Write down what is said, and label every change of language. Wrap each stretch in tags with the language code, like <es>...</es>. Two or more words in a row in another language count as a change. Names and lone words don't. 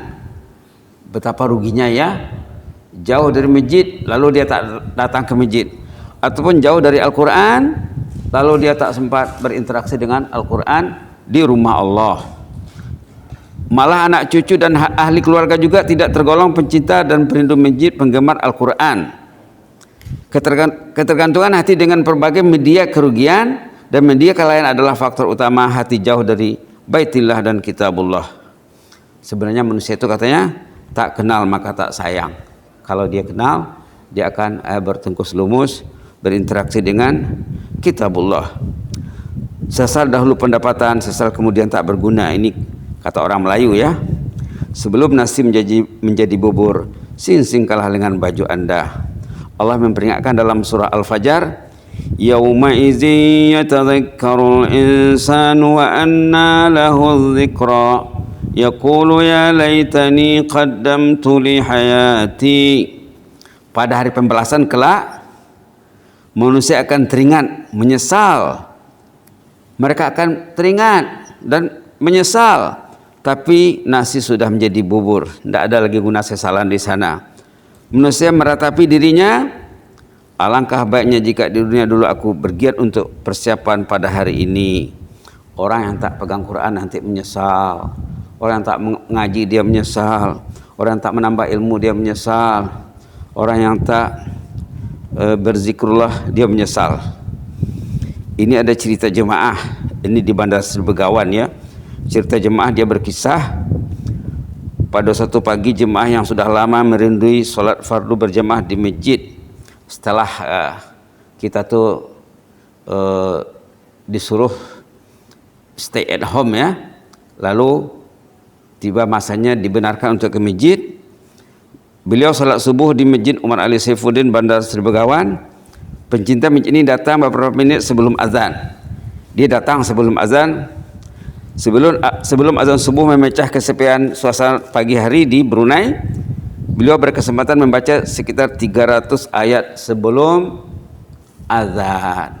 <ms>Betapa ruginya ya, jauh dari masjid lalu dia tak datang ke masjid, ataupun jauh dari Al-Quran lalu dia tak sempat berinteraksi dengan Al-Quran di rumah Allah. Malah anak cucu dan ahli keluarga juga tidak tergolong pencinta dan perindu masjid, penggemar Al-Quran. Ketergantungan hati dengan berbagai media kerugian, dan media kelalaian adalah faktor utama hati jauh dari Baitillah dan Kitabullah. Sebenarnya manusia itu katanya tak kenal maka tak sayang. Kalau dia kenal, dia akan bertengkus lumus, berinteraksi dengan Kitabullah. Sesal dahulu pendapatan, sesal kemudian tak berguna. Ini Kata orang Melayu ya, sebelum nasi menjadi bubur, sing kalah dengan baju Anda. Allah memperingatkan dalam surah Al-Fajr,</ms> <ar>يومئذ يتذكر الإنسان وأنى له الذكرى يقول يا ليتني قدمت لحياتي.</ar> <ms>Pada hari pembalasan kelak, manusia akan teringat, menyesal. Mereka akan teringat dan menyesal, tapi nasi sudah menjadi bubur, tidak ada lagi guna sesalan di sana. Manusia meratapi dirinya, alangkah baiknya jika di dunia dulu aku bergiat untuk persiapan pada hari ini. Orang yang tak pegang Quran nanti menyesal, orang yang tak mengaji dia menyesal, orang yang tak menambah ilmu dia menyesal, orang yang tak berzikrullah dia menyesal. Ini ada cerita jemaah, ini di Bandar Sri Begawan ya. Cerita jemaah, dia berkisah pada satu pagi jemaah yang sudah lama merindui solat fardu berjemaah di masjid. Setelah kita tuh disuruh</ms> <en>stay at home</en> <ms>ya, lalu tiba masanya dibenarkan untuk ke masjid. Beliau salat subuh di Masjid Umar Ali Saifuddin Bandar Sri Begawan. Pencinta masjid ini datang beberapa menit sebelum azan. Dia datang sebelum azan. Sebelum azan subuh memecah kesepian suasana pagi hari di Brunei, beliau berkesempatan membaca sekitar 300 ayat sebelum azan.</ms>